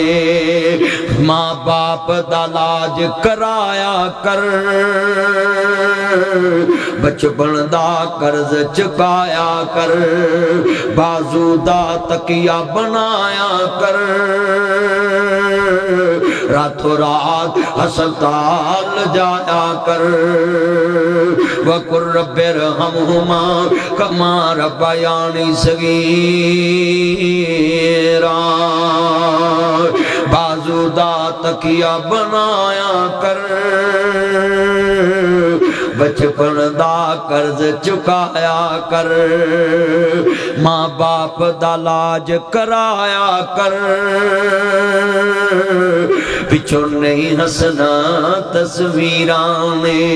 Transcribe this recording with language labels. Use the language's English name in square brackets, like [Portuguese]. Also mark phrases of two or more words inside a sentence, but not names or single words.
[Punjabi] ماں باپ دا لاج کرایا کر بچپن دا قرض چکایا کر. باجو دا تکیہ بنایا کر. راتوں رات ہسپتال جایا کر. [Arabic] وقل رب ارحمهما كما ربياني صغيرا. [Punjabi] باجو دا تکیہ بنایا کر بچپن دا قرض چکایا کر. ماں باپ دا لاج کرایا کر پچھوں نہیں ہسنا تصویراں نے.